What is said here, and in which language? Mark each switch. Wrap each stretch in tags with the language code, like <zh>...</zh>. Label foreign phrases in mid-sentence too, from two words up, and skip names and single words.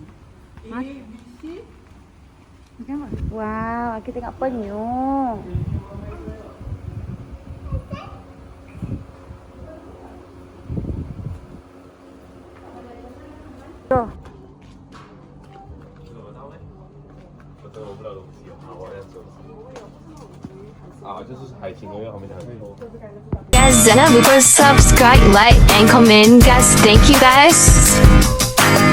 <ms>Makan apa? Wow, aku tengok penyu. Tuh.</ms> <zh>就是海情公园后面的海沟。</zh> <en>Guys, don't forget to subscribe, like, and comment. Guys, thank you guys.</en>